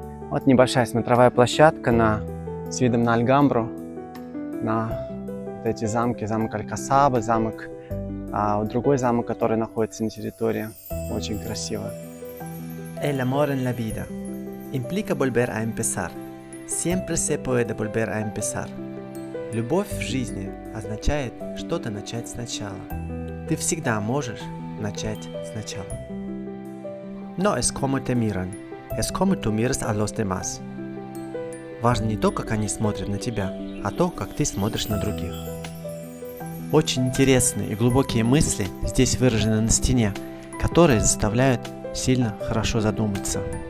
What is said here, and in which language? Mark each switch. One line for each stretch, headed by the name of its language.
Russian: Вот небольшая смотровая площадка с видом на Альгамбру, на вот эти замки, замок Алькасаба, другой замок, который находится на территории. Очень красиво.
Spanish: El amor en la vida implica volver a empezar. Siempre se puede volver a empezar.
Russian: Любовь в жизни означает что-то начать сначала. Ты всегда можешь начать сначала.
Spanish: No es como te miran, es como tú miras a los demás.
Russian: Важно не то, как они смотрят на тебя, а то, как ты смотришь на других. Очень интересные и глубокие мысли здесь выражены на стене, которые заставляют сильно хорошо задуматься.